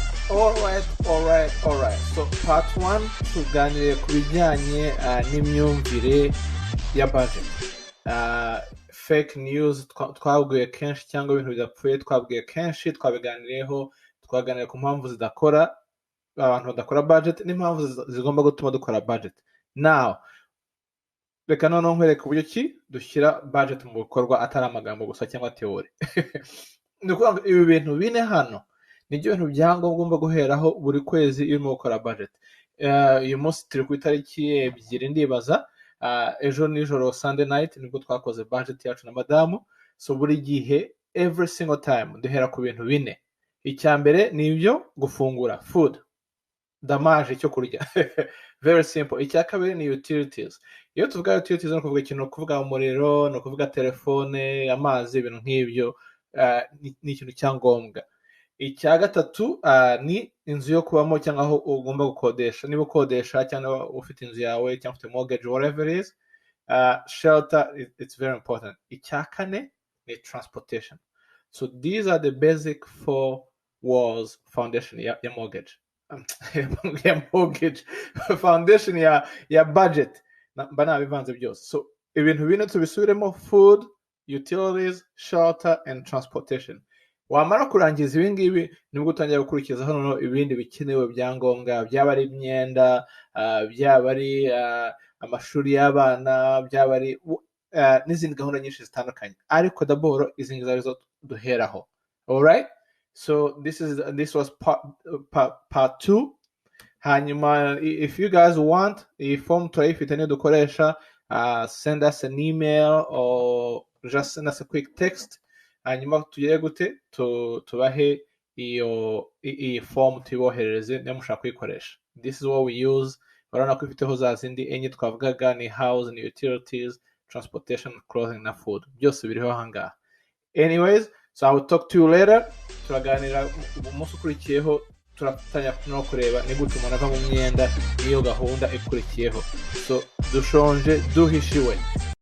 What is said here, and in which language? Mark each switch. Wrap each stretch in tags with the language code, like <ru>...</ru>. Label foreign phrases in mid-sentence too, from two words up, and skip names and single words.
<rw>Alright. So part 1 tuganiriye ku bijyanye n'imyumvire ya budget.</rw> <en>Fake news</en> <rw>twabwiye kenshi cyangwa ibintu bidapfuye twabwiye kenshi, twabiganiriyeho, twaganiriye ku mpamvu zidakora abantu badakora budget n'impamvu zigomba gutuma dukora budget. Now reka noneho nkwereke uburyo ki dushyira budget mu bikorwa atari amagambo gusa cyangwa teori. Ni ukuvuga ngo ibi bintu bine hano nibyo bintu byangombwa ugomba guheraho buri kwezi iyo urimo gukora budget. Uyu munsi turi ku itariki 2 ndibaza, ejo nijoro</rw> <en>Sunday night</en> <rw>nibwo twakoze budget yacu na madamu. So buri gihe</rw> <en>every single time</en> <rw>duhera ku bintu bine. Icya mbere ni ibyo gufungura,</rw> <en>food, damage</en> <rw>cyo kurya.</rw> <en>Very simple.</en> <rw>Icya kabiri ni utilities. Iyo tuvuga utilities no kuvuga ikintu, kuvuga umuriro, no kuvuga telefone, amazi, ibintu nk'ibyo, ni ikintu cyangombwa. Icya gatatu ni inzu yo kubamo cyangwa aho ugomba gukodesha. Niba ukodesha cyangwa ufite inzu yawe cyangwa ufite mortgage,</rw> <en>whatever it is, shelter, it's very important.</en> <rw>Icya kane ni transportation. So</rw> <en>these are the basic 4 walls foundation</en> <rw>ya mortgage. Ya mortgage foundation ya budget. Mba nabivanze byose. So ibintu bine tubisubiremo:</rw> <en>food, utilities, shelter and transportation.</en> <rw>Wamara kurangiza ibi ngibi nibwo utangira gukurikiza hano ibindi bikenewe byangombwa, byaba ari imyenda, byaba ari amashuri y'abana, byaba ari n'izindi gahunda nyinshi zitandukanye, ariko d'abord izi ngizo arizo duheraho.</rw> <en>Alright, so this was part 2.</en> <rw>Hanyuma</rw> <en>if you guys want,</en> <rw>iyi form turayifite niyo dukoresha,</rw> <en>send us an email or just send us a quick text.</en> <rw>Hanyuma tugere gute tubahe iyo form tuboherereze niba mushaka kuyikoresha.</rw> <en>This is what we use.</en> <rw>Urabona ko ifiteho za zindi enye twavugaga, ni house, ni utilities, transportation, clothing na food, byose biriho ahangaha.</rw> <en>Anyways, so I will talk to you later.</en> <rw>Turaganira umunsi ukurikiyeho, turafatanya no kureba ni gute umuntu ava mu myenda, iyo gahunda ikurikiyeho. So dushonje duhishiwe.</rw>